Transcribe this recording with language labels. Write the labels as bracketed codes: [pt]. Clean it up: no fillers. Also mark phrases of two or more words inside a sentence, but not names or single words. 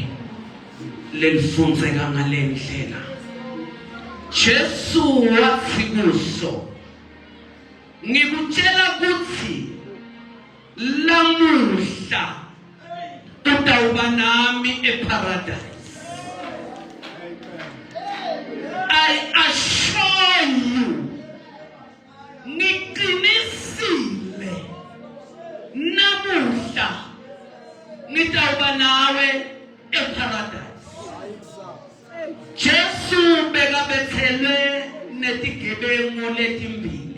[ss] Lelifundzeka ngalendlela. Jesu wathi kuso, ngikutshela ukuthi lamuhla utawuba nami eparadise. [en] I assure you, [ss] ngiqinisile namuhla ngitawuba nawe eparadise. Jesu bekabethelwe netigebengu letimbili.